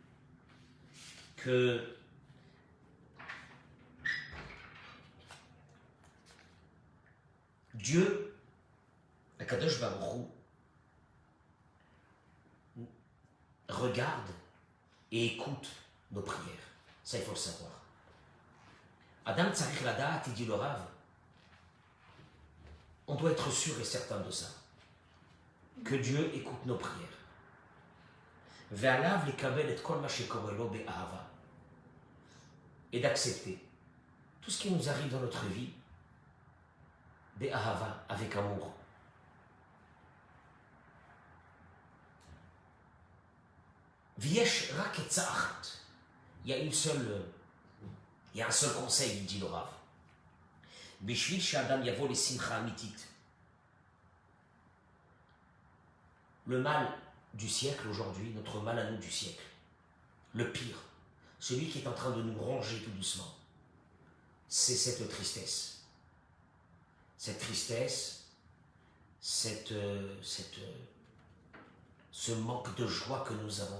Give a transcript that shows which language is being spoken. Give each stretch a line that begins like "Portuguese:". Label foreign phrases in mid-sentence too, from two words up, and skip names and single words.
French: Que Dieu,
Hebrew: הקדוש ברוך הוא,
French: regarde et écoute nos prières. Ça, il faut le savoir.
Hebrew: אדם צריך לדעת,
French: il dit le Rav, on doit être sûr et certain de ça, que Dieu écoute nos prières.
Hebrew: ועליו לקבל את כל מה שקורה לו באהבה,
French: et d'accepter tout ce qui nous arrive dans notre vie, be'ahava, avec amour.
Hebrew: ויש רק עצה אחת,
French: il y a un seul conseil, il dit le Rav.
Hebrew: בשביל שאדם יבוא לשמחה אמיתית.
French: Le mal du siècle aujourd'hui, notre mal à nous du siècle, le pire, celui qui est en train de nous ronger tout doucement, c'est cette tristesse. cette tristesse, ce manque de joie que nous avons.